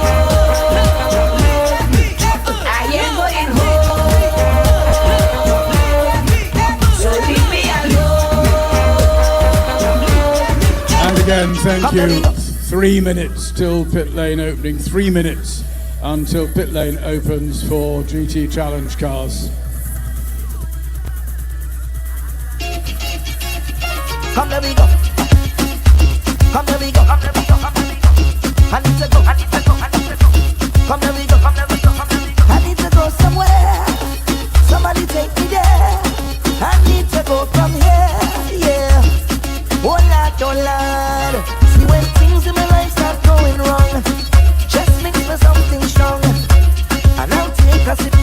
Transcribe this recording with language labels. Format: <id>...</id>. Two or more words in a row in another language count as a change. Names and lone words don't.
<en>I am going home. So leave me alone. And again, thank you. 3 minutes till pit lane opening. 3 minutes until pit lane opens for GT Challenge cars. Come let me go. Come let me go. Come let me go. Come let me go. I need to go. I need to go. I need to go. Come let me go. Come let me go. Come let me go. I need to go somewhere. Somebody take me there. I need to go from here. Yeah. Oh Lord, oh Lord. See when things in my life start going wrong, just mix me something strong, and I'll take a sip.</en>